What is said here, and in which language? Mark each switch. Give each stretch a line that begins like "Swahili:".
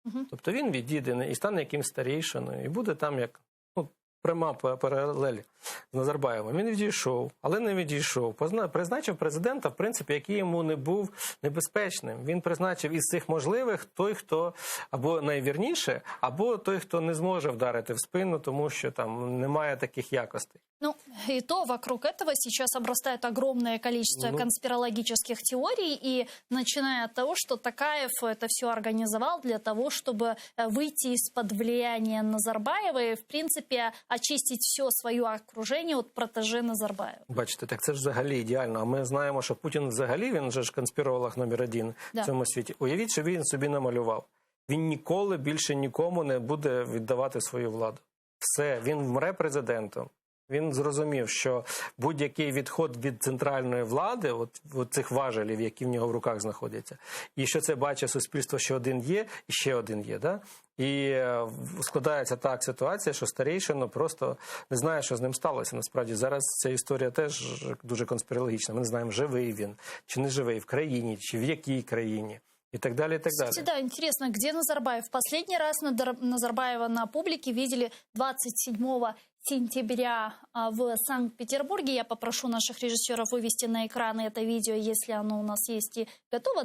Ukrainian: Тобто він відійде і стане якимсь старійшиною, і буде там як пряма паралель з Назарбаєвим. Він відійшов, але не відійшов. Призначив президента, в принципі, який йому не був небезпечним. Він призначив із цих можливих той, хто або найвірніше, або той, хто не зможе вдарити в спину, тому що там немає таких якостей.
Russian: Ну, и то вокруг этого сейчас обрастает огромное количество конспирологических теорий, и начиная от того, что Токаев это все организовал для того, чтобы выйти из-под влияния Назарбаева и, в принципе, очистить все свое окружение от протеже Назарбаева.
Ukrainian: Бачите, так це ж взагалі ідеально. А ми знаємо, що Путін взагалі, він же ж конспіролог номер 1 в цьому світі. Уявіть, що він собі намалював. Він ніколи більше нікому не буде віддавати свою владу. Все, він вмре президентом. Він зрозумів, що будь-який відход від центральної влади, от цих важелів, які в нього в руках знаходяться, і що це бачить суспільство, що один є, і ще один є, да? І складається так ситуація, що старейшина просто не знає, що з ним сталося. Насправді зараз ця історія теж дуже конспірологічна. Ми не знаємо, живий він, чи не живий, в країні, чи в якій країні.
Russian: И так далее, и так далее. Кстати, да, интересно, где Назарбаев? Последний раз Назарбаева на публике видели 27 сентября в Санкт-Петербурге. Я попрошу наших режиссеров вывести на экраны это видео, если оно у нас есть и готово.